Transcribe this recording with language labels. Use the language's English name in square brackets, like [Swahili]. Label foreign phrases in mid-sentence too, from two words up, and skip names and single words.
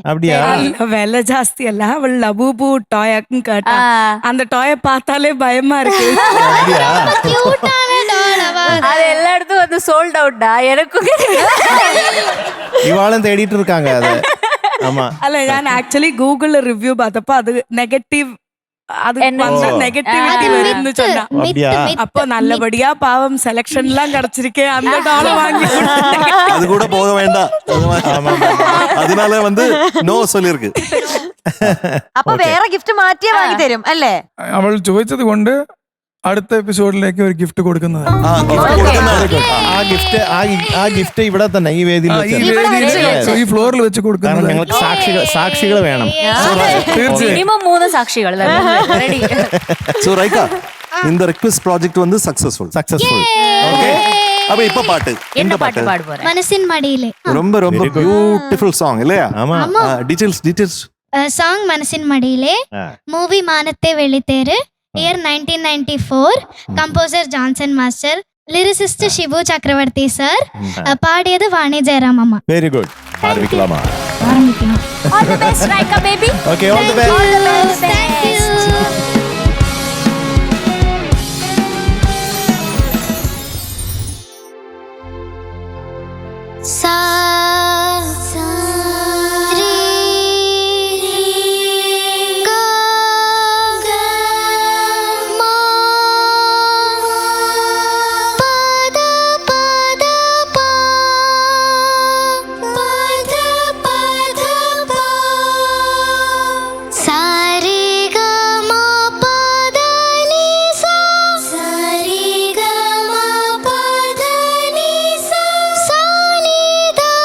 [Tamil] அப்படியா? அല്ല, விலை ஜாஸ்தி அல்ல, அவள் லபூபு டாயாக்கும் கேட்டா ஆ, அந்த டாயை பார்த்தாலே பயமா இருக்கு. அப்படியா? கியூட்டான டால் அவ. அது எல்லா இடத்தும் வந்து [English] sold out. [Tamil] எனக்கும் இவாளும் தேடிட்டு இருக்காங்க அது. ஆமா. [Malayalam] അല്ല, ഞാൻ ആക്ച്വലി ഗൂഗിളിൽ റിവ്യൂ பார்த்தப்ப അത് നെഗറ്റീവ്, അത് [Tamil] என்ன? [English] നെഗറ്റിവിറ്റി [Tamil] அது [Malayalam] വരുന്നു சொன்னா. [Tamil] அப்படியா? அப்போ நல்லபடியா பாவம் செலக்ஷன் எல்லாம் கிடைச்சிருக்கே, அந்த டாலை வாங்கி கொடுத்துட்டேன். அது கூட போக வேண்டாம். ஆமா. அதனால வந்து நோ சொல்லிருக்கு. [Malayalam] അപ്പൊ വേറെ ഗിഫ്റ്റ് മാറ്റിയേ വാങ്ങി തരും അല്ലേ? അവൾ ചോദിച്ചത് കൊണ്ട് അടുത്ത എപ്പിസോഡിലേക്ക് ഒരു ഗിഫ്റ്റ് കൊടുക്കുന്നത്. ആ, gift കൊടുക്കുന്നതാണ്. ആ ഗിഫ്റ്റ് ഇവിടെ തന്നെ ഈ വേദിയിൽ ഈ വെച്ച്. വേദിയിൽ [English] Yes. [Malayalam] ഈ ഫ്ലോറിൽ വെച്ച് കാരണം കൊടുക്കുന്നത്. ഞങ്ങൾക്ക് സാക്ഷികൾ വേണം. തീർച്ചയായും. [Tamil] மினிமம் 3 சாட்சிகள் ரெடி. So, Raika, இந்த [English] request project [Tamil] வந்து successful. [English] സക്സസ്ഫുൾ. [Tamil] Okay. அப்ப இப்ப பாட்டு என்ன பாட்டு பாட போற? மனசின் மடியிலே. ரொம்ப ரொம்ப [English] Very good. beautiful song [Tamil] இல்லையா? ஆமா. [English] டீடைல்ஸ் [Tamil] சாங் மனசின் மடியிலே. ஆ. மூவி மானத்தே வெளித்தேரு. இயர் 1994. கம்போசர் ஜான்சன் மாஸ்டர். லிரிசிஸ்ட் ஷிபு சக்கரவர்த்தி சார். பாடியது வாணி ஜெயராம் அம்மா. [English] very good. [Malayalam] ആരംഭിക്കലാമാ? [Tamil] ஆரம்பிக்கலாம். [English] All the best, Raika baby. okay, all the best. All the best. Thank you. [Tamil] சா ரீ கா மா பத பத பா பத பத பா சா ரீ கா மா பத நீ சா சா ரீ கா மா பத நீ சா சா நீ த